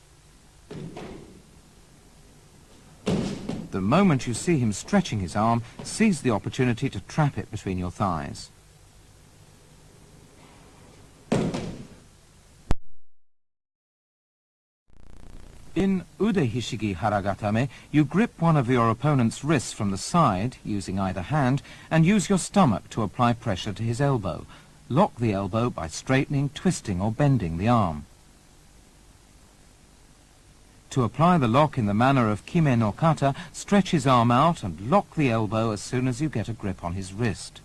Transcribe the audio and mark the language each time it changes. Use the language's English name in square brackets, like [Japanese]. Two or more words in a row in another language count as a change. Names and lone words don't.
[English] The moment you see him stretching his arm, seize the opportunity to trap it between your thighs. In ude hishigi harai-gatame, you grip one of your opponent's wrists from the side, using either hand, and use your stomach to apply pressure to his elbow. Lock the elbow by straightening, twisting, or bending the arm. To apply the lock in the manner of kime no kata, stretch his arm out and lock the elbow as soon as you get a grip on his wrist.